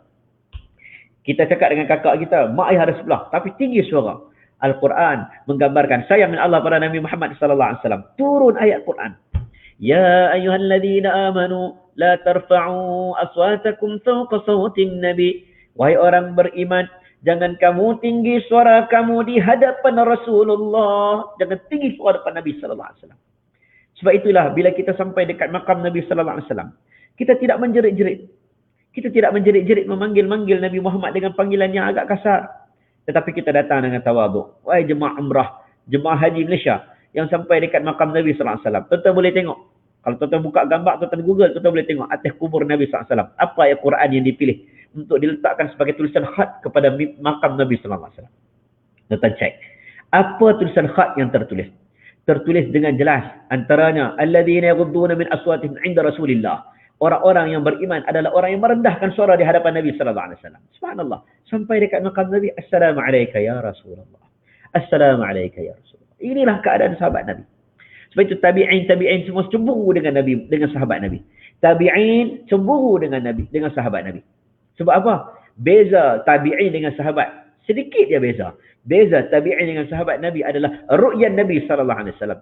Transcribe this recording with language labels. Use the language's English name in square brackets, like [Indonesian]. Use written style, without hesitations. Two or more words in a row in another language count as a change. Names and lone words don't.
[Malay] Kita cakap dengan kakak kita, mak ayah ada sebelah. Tapi tinggi suara. Al-Quran menggambarkan sayang Allah pada Nabi Muhammad [Arabic] صلى الله عليه وسلم. Turun ayat Quran. يا أيها الذين آمنوا لا ترفعوا أصواتكم فوق صوت النبي. [Malay] Wahai orang beriman, jangan kamu tinggi suara kamu di hadapan Rasulullah. Jangan tinggi suara hadapan Nabi [Arabic] صلى الله عليه وسلم. [Malay] Sebab itulah bila kita sampai dekat makam Nabi [Arabic] صلى الله عليه وسلم, [Malay] kita tidak menjerit-jerit. Kita tidak menjerit-jerit memanggil-manggil Nabi Muhammad dengan panggilan yang agak kasar. Tetapi kita datang dengan tawaduk. Wahai jemaah umrah, jemaah haji Malaysia yang sampai dekat makam Nabi [Arabic] صلى الله عليه وسلم, [Malay] tuan-tuan boleh tengok. Kalau tuan-tuan buka gambar, tuan-tuan Google, tuan-tuan boleh tengok atas kubur Nabi [Arabic] صلى الله عليه وسلم [Malay] apa ayat Quran yang dipilih untuk diletakkan sebagai tulisan khat kepada makam Nabi [Arabic] صلى الله عليه وسلم. [Malay] Tuan-tuan cek. Apa tulisan khat yang tertulis? Tertulis dengan jelas antaranya [Arabic] الذين يغضون من أصواتهم عند رسول الله. [Malay] Orang-orang yang beriman adalah orang yang merendahkan suara di hadapan Nabi [Arabic] صلى الله عليه وسلم. [Malay] Subhanallah. Sampai dekat makam Nabi, [Arabic] السلام عليك يا رسول الله. السلام عليك يا رسول الله. [Malay] Inilah keadaan sahabat Nabi. Sebab itu tabi'in semua cemburu dengan Nabi, dengan sahabat Nabi. Tabi'in cemburu dengan Nabi, dengan sahabat Nabi. Sebab apa? Beza tabi'in dengan sahabat. Sedikit dia beza. Beza tabi'in dengan sahabat Nabi adalah [Arabic] رؤية النبي صلى الله عليه وسلم.